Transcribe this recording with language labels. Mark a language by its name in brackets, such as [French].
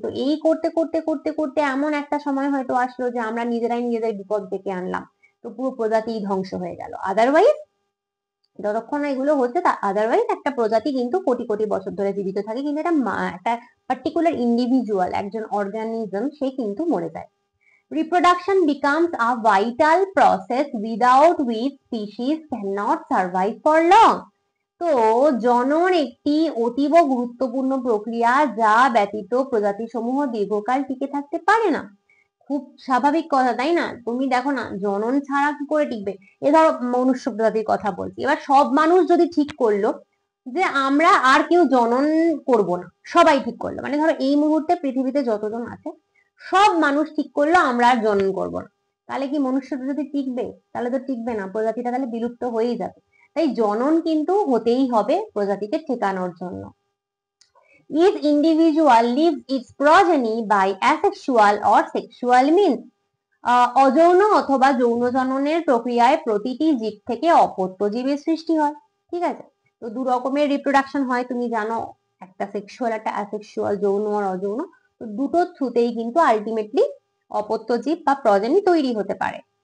[Bangla] তো এই করতে করতে করতে করতে এমন একটা সময় হয়তো আসলো যে আমরা নিজেরাই নিজেদের বিপদ ডেকে আনলাম, তো পুরো প্রজাতি ধ্বংস হয়ে গেল। আদারওয়াইজ যতক্ষণ না এগুলো হচ্ছে, তা আদারওয়াইজ একটা প্রজাতি কিন্তু কোটি কোটি বছর ধরে জীবিত থাকে, কিন্তু এটা একটা পার্টিকুলার ইন্ডিভিজুয়াল, একজন অর্গানিজম, সে কিন্তু মরে যায়। [English] Reproduction becomes a vital process without which species cannot survive for long. [Bangla] তো জনন একটি অতীব গুরুত্বপূর্ণ প্রক্রিয়া, যা ব্যতীত প্রজাতি সমূহ দীর্ঘকাল টিকে থাকতে পারে না। খুব স্বাভাবিক কথা, তাই না? তুমি দেখো না, জনন ছাড়া কি করে টিকবে? এ ধরো মনুষ্য প্রজাতির কথা বলছি, এবার সব মানুষ যদি ঠিক করলো যে আমরা আর কেউ জনন করব না, সবাই ঠিক করলো, মানে ধরো এই মুহূর্তে পৃথিবীতে যতজন আছে সব মানুষ ঠিক করলো আমরা আর জনন করব না, তাহলে কি মনুষ্য প্রজাতি টিকবে? তাহলে তো টিকবে না, প্রজাতিটা তাহলে বিলুপ্ত হয়েই যাবে। তাই জনন কিন্তু হতেই হবে প্রজাতিকে ঠেকানোর জন্য। [English] Each individual leaves its progeny by asexual or sexual means. [Bangla] অযৌন অথবা যৌন জননের প্রক্রিয়ায় প্রতিটি জীব থেকে অপত্য জীবের সৃষ্টি হয়। ঠিক আছে, তো দু রকমের রিপ্রোডাকশন হয়, তুমি জানো, একটা সেক্সুয়াল, একটা অ্যাসেক্সুয়াল, যৌন আর অযৌন। তো দুটোর থ্রুতেই কিন্তু আলটিমেটলি অপত্য জীব বা প্রজানি তৈরি হতে পারে।